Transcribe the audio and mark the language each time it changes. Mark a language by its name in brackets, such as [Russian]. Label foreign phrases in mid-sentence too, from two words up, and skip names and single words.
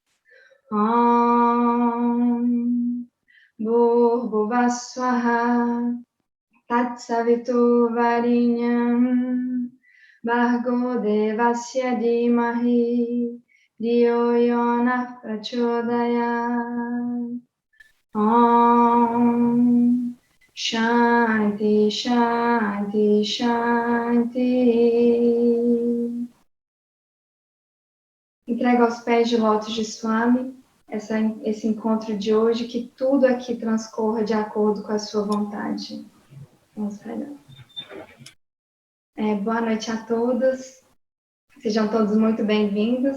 [Sanskrit] ॐ भूर्भुवः स्वाहा तत्सवितुर् वरेण्यं भर्गो देवस्य धीमहि धियो योनः प्रचोदयात्. ॐ शान्तिः, शान्तिः, शान्तिः. [Portuguese] Entrego aos pés de lótus de Swami esse encontro de hoje, que tudo aqui transcorra de acordo com a sua vontade. Vamos para boa noite a todos, sejam todos muito bem-vindos.